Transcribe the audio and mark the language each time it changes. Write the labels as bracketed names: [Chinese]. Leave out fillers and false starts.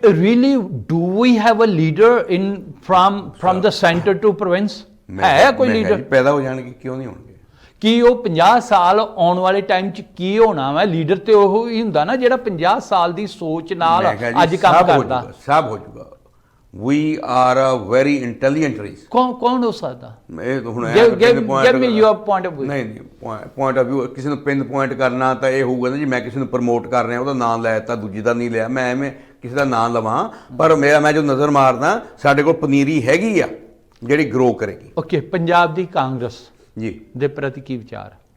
[English] Really do we have a leader in from the centre to province? [Punjabi] ਹੈ ਕੋਈ leader? ਪੈਦਾ ਹੋ ਜਾਣਗੇ, ਕਿਉਂ ਨਹੀਂ ਹੋਣਗੇ? ਕੀ ਉਹ 50 ਸਾਲ ਆਉਣ ਵਾਲੇ ਟਾਈਮ 'ਚ ਕੀ ਹੋਣਾ ਵਾ? ਲੀਡਰ ਤੇ ਉਹ ਹੀ ਹੁੰਦਾ ਨਾ ਜਿਹੜਾ 50 ਸਾਲ ਦੀ ਸੋਚ ਨਾਲ ਅੱਜ ਕੰਮ ਕਰਦਾ। ਸਭ ਹੋ ਜਾਊਗਾ। [English] We are a very intelligent race. [Punjabi] ਕੌਣ ਹੋ ਸਕਦਾ? ਇਹ ਤਾਂ ਹੁਣ [English] give me your point of view. [Punjabi] ਨਹੀਂ ਪੁਆਇੰਟ ਆਫ ਵਿਊ ਕਿਸੇ ਨੂੰ ਪਿੰਨ ਪੁਆਇੰਟ ਕਰਨਾ ਤਾਂ ਇਹ ਹੋਊਗਾ ਨਾ ਜੀ ਮੈਂ ਕਿਸੇ ਨੂੰ ਪ੍ਰਮੋਟ ਕਰ ਰਿਹਾ, ਉਹਦਾ ਨਾਮ ਲੈ ਦਿੱਤਾ, ਦੂਜੀ ਦਾ ਨਹੀਂ ਲਿਆ। ਮੈਂ ਐਵੇਂ ਕਿਸੇ ਦਾ ਨਾਮ ਲਵਾਂ, ਪਰ ਮੈਂ ਜੋ ਨਜ਼ਰ ਮਾਰਦਾ ਸਾਡੇ ਕੋਲ ਪਨੀਰੀ ਹੈਗੀ ਆ ਜਿਹੜੀ ਗਰੋ ਕਰੇਗੀ। ਓਕੇ। ਪੰਜਾਬ ਦੀ ਕਾਂਗਰਸ ਜੀ ਦੇ ਪ੍ਰਤੀ ਕੀ ਵਿਚਾਰ?